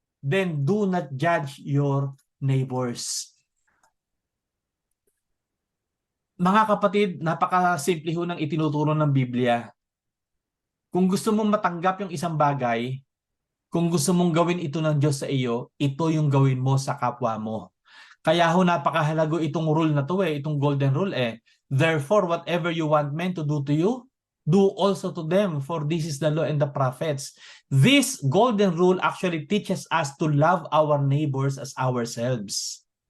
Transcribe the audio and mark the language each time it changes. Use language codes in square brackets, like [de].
[en] Then do not judge your neighbors. [tl] Mga kapatid, napakasimple ho ng itinuturo ng Biblia. Kung gusto mong matanggap yung isang bagay, kung gusto mong gawin ito ng Diyos sa iyo, ito yung gawin mo sa kapwa mo. Kaya ho napakahalago itong rule na to itong golden rule [en] Therefore, whatever you want men to do to you, do also to them, for this is the law and the prophets. This golden rule actually teaches us to love our neighbors as ourselves.